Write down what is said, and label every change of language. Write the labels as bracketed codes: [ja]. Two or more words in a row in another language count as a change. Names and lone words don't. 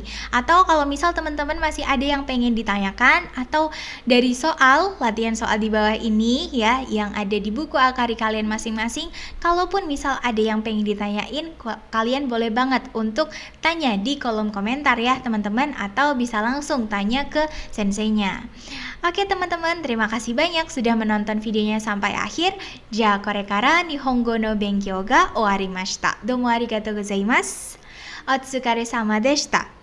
[id] Atau kalau misal teman-teman masih ada yang pengen ditanyakan atau dari latihan soal di bawah ini ya yang ada di buku Akari kalian masing-masing, kalaupun misal ada yang pengen ditanyain, kalian boleh banget untuk tanya di kolom komentar ya teman-teman, atau bisa langsung tanya ke senseinya. Oke teman-teman, terima kasih banyak sudah menonton videonya sampai akhir. [ja] これから日本語の勉強が終わりました. どうもありがとうございます。お疲れ様でした.